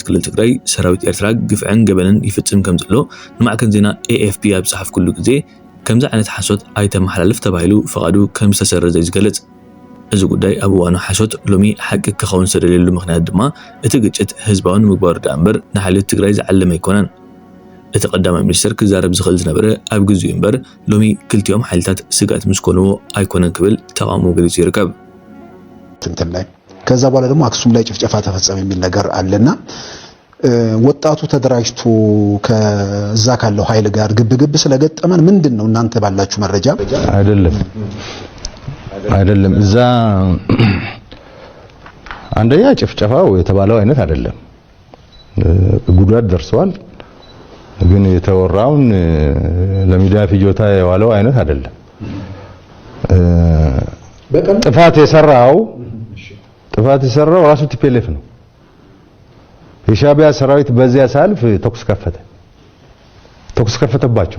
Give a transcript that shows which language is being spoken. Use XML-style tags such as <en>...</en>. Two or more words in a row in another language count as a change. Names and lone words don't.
<ti>ክልል ትግራይ ሰራዊት ኤርትራ ግፍዕን ገበንን ይፍጽም ከም ዘሎ ንማዕከን ዜና AFP ኣብ ዝፀሓፍ ኩሉ ግዜ ከምዚ ዓይነት ሓሶት ኣይተመሓላለፍ ተባሂሉ ፈቓዱ ከም ዝተሰረዘ ዝገልጽ። እዚ ጉዳይ ኣብ እዋኑ ሓሶት ሎሚ ሓቂ ክኸውን ዝተደልየሉ ምክንያት ድማ እቲ ግጭት ህዝባውን ምግባሩ ዳ እምበር ንሓልዮት ትግራይ ዝዓለመ ኣይኮነን። እቲ ቀዳማይ ሚኒስትር ክዛረብ ዝኽእል ዝነበረ ኣብ ግዜኡ እምበር ሎሚ ክልቲኦም ሓይልታት ስጋት ምስ ኮንዎ ኣይኮነን ክብል ተቃውሞ ገሊጹ ይርከብ።</ti> <am>እንትን ላይ ከዛ በኋላ ደግሞ አክሱም ላይ ጭፍጨፋ ተፈጸመ የሚል ነገር አለና ወጣቱ ተደራጅቶ ከዛ ካለው ኃይል ጋር ግብግብ ስለገጠመን ምንድነው እናንተ ባላችሁ መረጃ? አይደለም እዛ አንደኛ ጭፍጨፋው የተባለው አይነት አይደለም። ጉዳት ደርሷል፣ ግን የተወራውን ለሚዲያ ፍጆታ የዋለው አይነት አይደለም። ጥፋት የሰራው ራሱ ቲፒኤልኤፍ ነው። የሻዕቢያ ሰራዊት በዚያ ሳልፍ ተኩስ ከፈተባቸው</am>